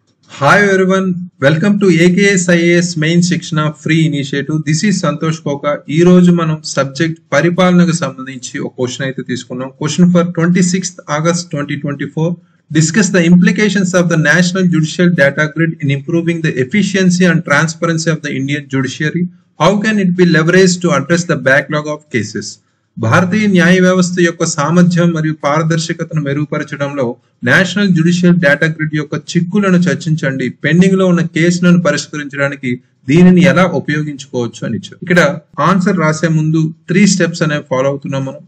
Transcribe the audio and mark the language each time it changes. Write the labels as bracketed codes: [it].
[en] Hi everyone, welcome to AKS IAS Main Shikshana Free Initiative. This is Santosh Koka. [te] ఈ రోజు మనం subject పరిపాలనకు సంబంధించి ఒక క్వశ్చన్ అయితే తీసుకున్నాం. [en] Question for 26th August 2024. Discuss the implications of the National Judicial Data Grid in improving the efficiency and transparency of the Indian judiciary. How can it be leveraged to address the backlog of cases? [te] భారతీయ న్యాయ వ్యవస్థ యొక్క సామర్థ్యం మరియు పారదర్శకతను మెరుగుపరచడంలో national judicial data grid యొక్క చిక్కులను చర్చించండి. పెండింగ్ లో ఉన్న కేసులను పరిష్కరించడానికి దీనిని ఎలా ఉపయోగించుకోవచ్చు అని ఇచ్చారు. ఇక్కడ ఆన్సర్ రాసే ముందు 3 స్టెప్స్ అనేవి ఫాలో అవుతున్నాం మనం.